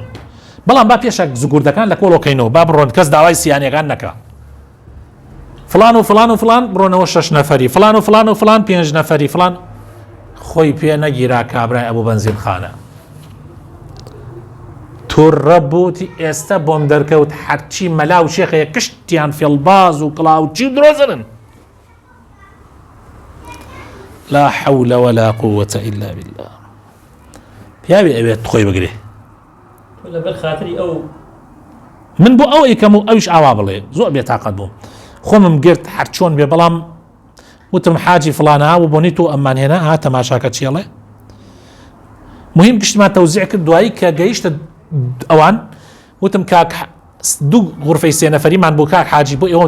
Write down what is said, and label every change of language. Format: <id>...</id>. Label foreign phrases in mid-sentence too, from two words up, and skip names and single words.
<ckb>بەڵام با پێشە زگوردەکان لە کۆڵۆکەینەوە با بڕۆن کەس داوای سییانەکان نەکە فلان و فلان و فلان بڕۆنەوە 6 نەفەری فلان و فلان و فلان 5 نەفەری فلان خۆی پێ نەگیرا کابرای ئەبوو بەنزین خانە تووڕە بووتی ئێستا بۆم دەرکەوت هەرچی مەلا و شێخەیە کشتیان فێڵباز و کڵاوچی درۆزنن</ckb> <ar>لا حول ولا قوة إلا بالله</ar> <ckb>پیاوی ئەوێت خۆی بگرێ لەبەر خاتری ئەو من بۆ ئەو ئەیکەم و ئەویش ئاوا بڵێ زۆر بێتاقەت بووم خۆمم گرت هەر چۆن بێ بەڵام وتم حاجی فلانە و بۆنی تۆ ئەممان هێنا ها تەماشاکە چێڵێ مهم گشتمان تەوزیع کرد دوایی کە گەیشتە ئەوان وتم کاک دوو غورفەی 3 نەفەریمان بۆ کاک حاجی بۆ ئێوە</ckb>